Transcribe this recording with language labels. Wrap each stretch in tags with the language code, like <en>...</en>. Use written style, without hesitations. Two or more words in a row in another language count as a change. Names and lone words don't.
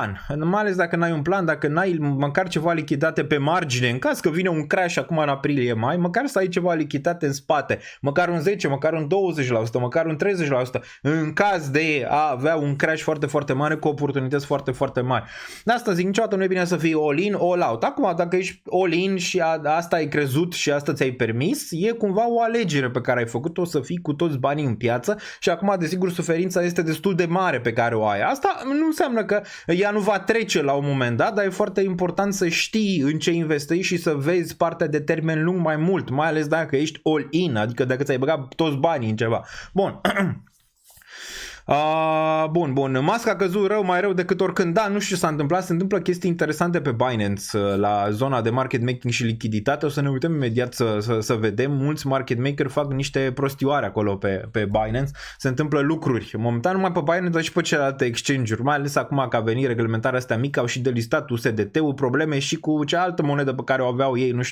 <ro>plan, dacă n-ai măcar ceva lichidate pe margine, în caz că vine un crash acum în aprilie-mai, măcar să ai ceva lichiditate în spate, măcar un 10, măcar un 20%, măcar un 30%, în caz de a avea un crash foarte, foarte mare cu oportunități foarte, foarte mari. De asta zic, niciodată nu e bine să fii</ro> <en>all-in, all-out.</en> <ro>Acum, dacă ești all-in și asta ai crezut și asta ți-ai permis, e cumva o alegere pe care ai făcut-o, să fii cu toți banii în piață și acum, desigur, suferința este destul de mare pe care o ai. Asta nu înseamnă că ea nu va trece la un moment dat, dar e foarte important să știi în ce investești și să vezi partea de termen lung mai mult, mai ales dacă ești all-in, adică dacă ți-ai băgat toți banii în ceva. Bun. Bun. Musk a căzut mai rău decât oricând. Da, nu știu ce s-a întâmplat. Se întâmplă chestii interesante pe Binance la zona de</ro> <en>market making</en> <ro>și lichiditate. O să ne uităm imediat să vedem. Mulți</ro> <en>market maker</en> <ro>fac niște prostioare acolo pe Binance. Se întâmplă lucruri. Momentan numai pe Binance, dar și pe celelalte exchange-uri. Mai ales acum că a venit reglementarea asta mică, au și delistat USDT-ul, probleme și cu cealaltă monedă pe care o aveau ei, nu știu.</ro>